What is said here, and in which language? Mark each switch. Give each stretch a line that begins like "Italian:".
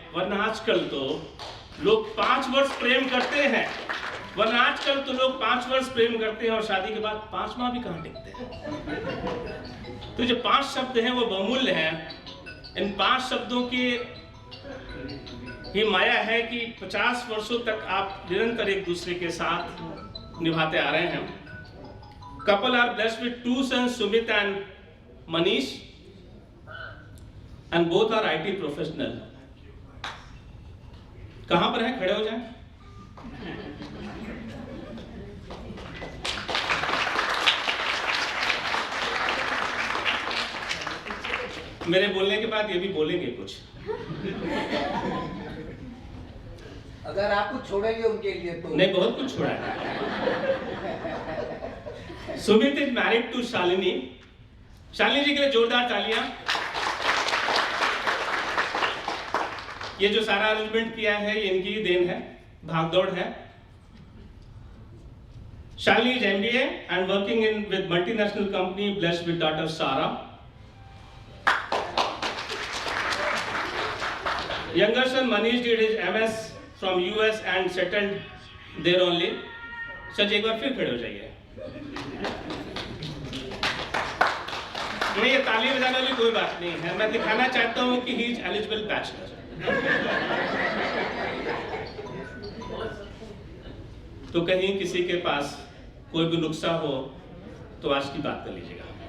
Hindi: वरना आजकल तो लोग 5 वर्ष प्रेम करते हैं, वरना आजकल तो लोग 5 वर्ष प्रेम करते हैं और शादी के बाद 5 माह भी कहां टिकते हैं। तो जो 5 शब्द हैं वो बहुमूल्य हैं। इन 5 शब्दों के ये माया है कि 50 वर्षों तक आप निरंतर एक दूसरे के साथ निभाते आ रहे हैं।
English: Couple are blessed with 2 sons, Sumit and Manish, and both are IT professional.
Hindi: कहां पर हैं? खड़े हो जाएं। मेरे बोलने के बाद ये भी बोलेंगे कुछ। अगर आप कुछ छोड़ेंगे उनके लिए तो नहीं, बहुत कुछ छोड़ा है। Sumit
English: is married to
Hindi: Shalini. Shalini जी के लिए जोरदार तालियां। ये जो सारा अरेंजमेंट किया है ये इनकी ही देन है, भागदौड़ है।
English: Shalini is MBA and working in with multinational company, blessed with daughter Sara. Younger son Manish did his MS from US and settled there only.
Hindi: सच एक बार फिर खड़े हो जाइए। नहीं, ये ताली बजाने वाली कोई बात नहीं है, मैं दिखाना चाहता हूं कि
English: He is eligible bachelor.
Hindi: तो कहीं किसी के पास कोई भी नुक्सा हो तो आज की बात कर लीजिएगा।